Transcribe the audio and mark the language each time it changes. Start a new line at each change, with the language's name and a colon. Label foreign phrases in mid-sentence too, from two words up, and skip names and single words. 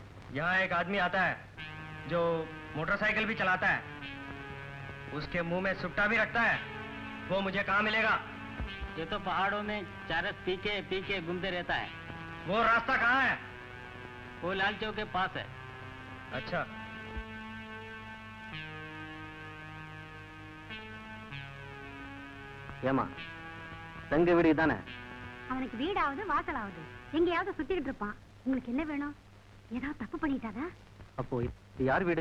Hindi: यहाँ एक आदमी आता है जो मोटरसाइकिल भी चलाता है, उसके मुंह में सुट्टा भी रखता है, वो मुझे कहाँ मिलेगा? ये तो पहाड़ों में चरस पी के घूमते रहता है। वो रास्ता कहाँ है? वो लाल चौक के पास है। अच्छा,
Tamil: ஏமா தங்க வீடு தானே? அவனுக்கு வீடாவது வாசலாவது எங்கேயாவது சுத்திக்கிட்டு இருப்பான். உங்களுக்கு என்ன வேணும்? ஏதாவது தப்பு பண்ணிட்டாதா? அப்போ இது யார் வீடு?